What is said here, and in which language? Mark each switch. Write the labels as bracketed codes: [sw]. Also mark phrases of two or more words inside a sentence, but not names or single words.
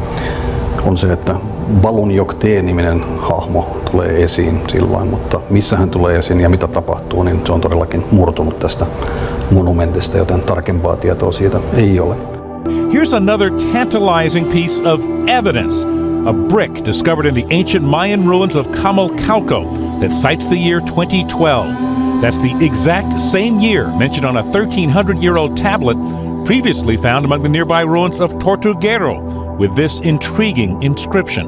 [fi] on se, että Balunjok-niminen hahmo tulee esiin silloin, mutta missä hän tulee esiin ja mitä tapahtuu, niin se on todellakin murtunut tästä monumentista, joten tarkempaa tietoa siitä ei ole. [en] Here's another tantalizing piece of evidence. A brick discovered in the ancient Mayan ruins of Camalcalco that cites the year 2012. That's the exact same year mentioned on a 1,300-year-old tablet previously found among the nearby ruins of Tortuguero with this intriguing inscription.